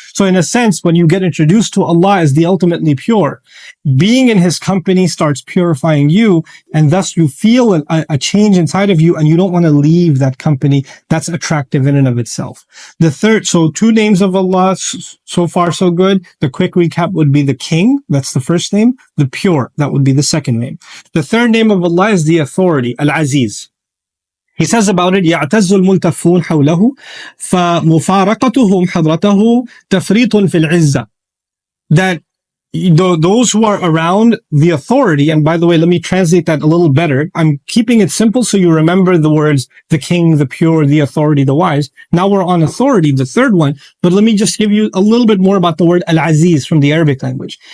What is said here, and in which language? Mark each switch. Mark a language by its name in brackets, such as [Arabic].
[English] So in a sense, when you get introduced to Allah as the ultimately pure, being in His company starts purifying you, and thus you feel a change inside of you, and you don't want to leave that company. That's attractive in and of itself. The third, so 2 names of Allah, so far so good. The quick recap would be the King. That's the first name. The Pure. That would be the second name. The third name of Allah is the Authority, Al-Aziz. He says about it, [Arabic] يعتز الملتفون حوله فمفارقتهم حضرته تفريط في العزة. [English] That those who are around the authority, and by the way, let me translate that a little better. I'm keeping it simple so you remember the words, the king, the pure, the authority, the wise. Now we're on authority, the third one, but let me just give you a little bit more about the word al-aziz from the Arabic language.